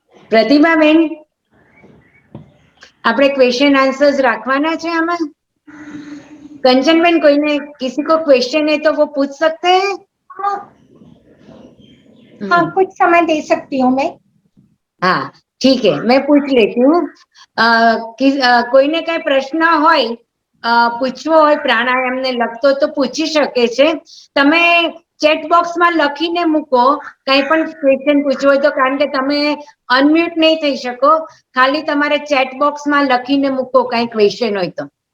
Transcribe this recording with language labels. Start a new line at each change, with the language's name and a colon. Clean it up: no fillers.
Gujarati: પ્રતિભાબેન, આપણે ક્વેશ્ચન આન્સર્स રાખવાના છે આમાં?
Hindi: कंचनबेन, कोई किसी को क्वेश्चन है तो वो पूछ सकते हैं? हाँ, कुछ समय दे सकती हूँ मैं। हाँ, ठीक है, मैं पूछ लेती हूँ।
Gujarati: કોઈને કઈ પ્રશ્ન હોય, પૂછવો હોય પ્રાણાયામને લગતો તો પૂછી શકે છે। તમે ચેટ બોક્સમાં લખીને મૂકો, કઈ પણ ક્વેશ્ચન પૂછવો હોય તો, કારણ કે તમે અનમ્યુટ નહીં થઈ શકો, ખાલી તમારે ચેટ બોક્સમાં લખીને મૂકો કઈ ક્વેશ્ચન હોય તો।